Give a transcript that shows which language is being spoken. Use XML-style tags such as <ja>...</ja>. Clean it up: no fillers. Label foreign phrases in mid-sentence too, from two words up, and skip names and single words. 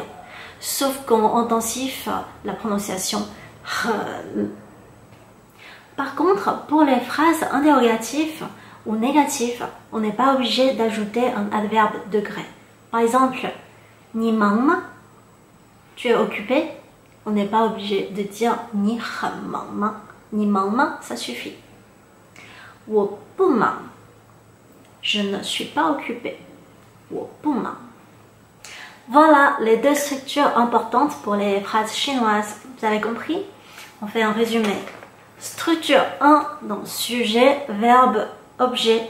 <fr>Sauf qu'on intensifie la prononciation 很. Par contre, pour les phrases interrogatives ou négatives, on n'est pas obligé d'ajouter un adverbe degré. Par exemple,</fr> <zh>你忙吗?</zh> <fr>Tu es occupé? On n'est pas obligé de dire</fr> <zh>你很忙吗? 你忙吗?</zh> <fr>Ça suffit.</fr> <zh>我不忙.</zh> <fr>Je ne suis pas occupé.</fr> <zh>我不忙.</zh> <fr>Voilà les deux structures importantes pour les phrases chinoises. Vous avez compris? On fait un résumé. Structure 1, donc sujet, verbe, objet.</fr>